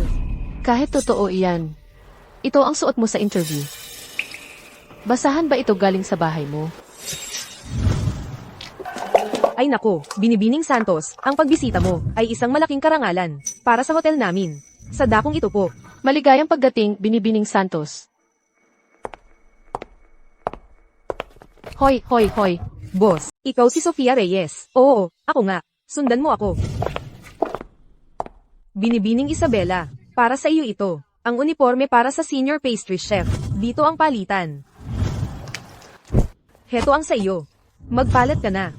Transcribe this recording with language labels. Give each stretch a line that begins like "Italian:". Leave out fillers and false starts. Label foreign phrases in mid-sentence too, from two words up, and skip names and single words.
Filipino: Kahit totoo iyan, ito ang suot mo sa interview. Basahan ba ito galing sa bahay mo? Ay nako, Binibining Santos, ang pagbisita mo ay isang malaking karangalan para sa hotel namin. Sa dakong ito po. Maligayang pagdating, Binibining Santos. Hoy, hoy, hoy. Boss, ikaw si Sofia Reyes. Oo, ako nga. Sundan mo ako. Binibining Isabela, para sa iyo ito. Ang uniforme para sa
English: senior pastry chef.
Filipino: Dito ang palitan. Heto ang sa iyo. Magpalat ka na.